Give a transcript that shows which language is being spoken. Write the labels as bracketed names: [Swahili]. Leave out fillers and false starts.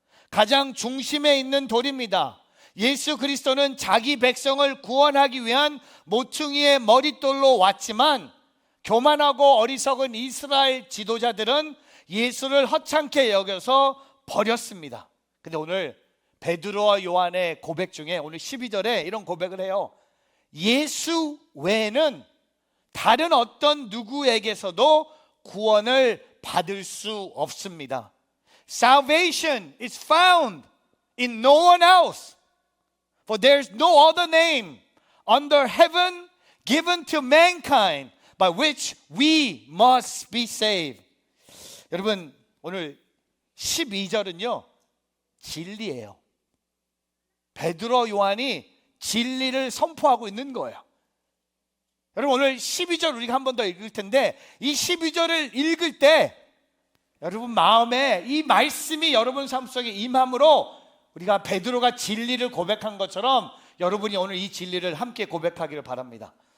[Korean] 가장 중심에 있는 돌입니다. 예수 그리스도는 자기 백성을 구원하기 위한 모퉁이의 머릿돌로 왔지만 교만하고 어리석은 이스라엘 지도자들은 예수를 허창게 여겨서 버렸습니다. 근데 오늘 베드로와 요한의 고백 중에 오늘 12절에 이런 고백을 해요. 예수 외에는 다른 어떤 누구에게서도 구원을 받을 수 없습니다. [English] Salvation is found in no one else. For there is no other name under heaven given to mankind by which we must be saved. [Korean] 여러분, 오늘 12절은요, 진리예요. 베드로, 요한이 진리를 선포하고 있는 거예요. 여러분, 오늘 12절 우리가 한 번 더 읽을 텐데, 이 12절을 읽을 때 여러분 마음에 이 말씀이 여러분 삶 속에 임함으로 우리가 베드로가 진리를 고백한 것처럼 여러분이 오늘 이 진리를 함께 고백하기를 바랍니다.